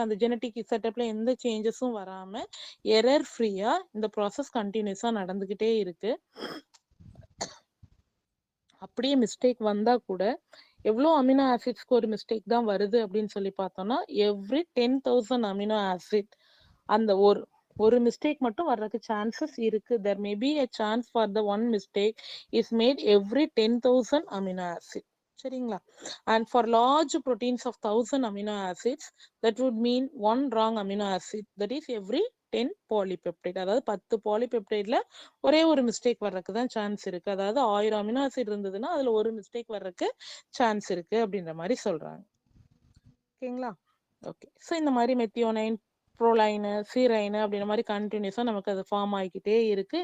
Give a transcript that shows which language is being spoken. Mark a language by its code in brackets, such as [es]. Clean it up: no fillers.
[ta] அந்த ஜெனட்டிக் செட்டப்ல எந்த சேஞ்சஸும் வராம எரர் ஃப்ரீயா இந்த ப்ராசஸ் கண்டினியூஸா நடந்துகிட்டே இருக்கு. அப்படியே மிஸ்டேக் வந்தா கூட எவ்வளோ அமினோ ஆசிட்ஸ்க்கு ஒரு மிஸ்டேக் தான் வருது அப்படின்னு சொல்லி பார்த்தோம்னா எவ்ரி 10,000 அமினோ ஆசிட் அந்த ஒரு மிஸ்டேக் மட்டும் வர்றதுக்கு சான்சஸ் இருக்கு. [en] there may be a chance for the one mistake is made every 10,000 amino acid. சரிங்களா? and for large proteins of 1,000 amino acids that would mean one wrong amino acid, that is every 10 polypeptide. [ta] அதாவது 10 பாலிபெப்டைட்ல ஒரே ஒரு mistake வர்றதுக்கு தான் chance இருக்கு. அதாவது 1000 amino acid இருந்ததுன்னா அதுல ஒரு மிஸ்டேக் வர்றதுக்கு சான்ஸ் இருக்கு அப்படின்ற மாதிரி சொல்றாங்க. ஓகேங்களா? ஓகே. ஸோ இந்த மாதிரி மெத்தியோனைன், ப்ரோலைனு சீரைனு அப்படின்ற மாதிரி கண்டினியூஸா நமக்கு அது ஃபார்ம் ஆகிக்கிட்டே இருக்கு.